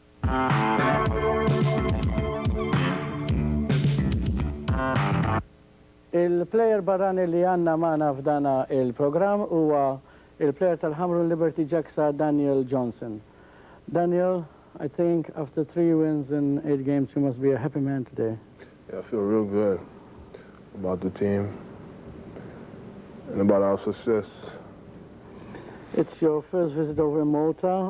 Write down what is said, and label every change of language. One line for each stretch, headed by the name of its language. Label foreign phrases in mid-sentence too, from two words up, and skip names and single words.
Maltese: Il-plejer barrani li għanna maħna f'dana il-program huwa il-plejer tal-Hamrun Liberty Jacksa Daniel Johnson.
English: Daniel, I think after 3 wins in 8 games, you must be a happy man today. Yeah, I feel real good about the team and about our success. It's your first visit over in Malta.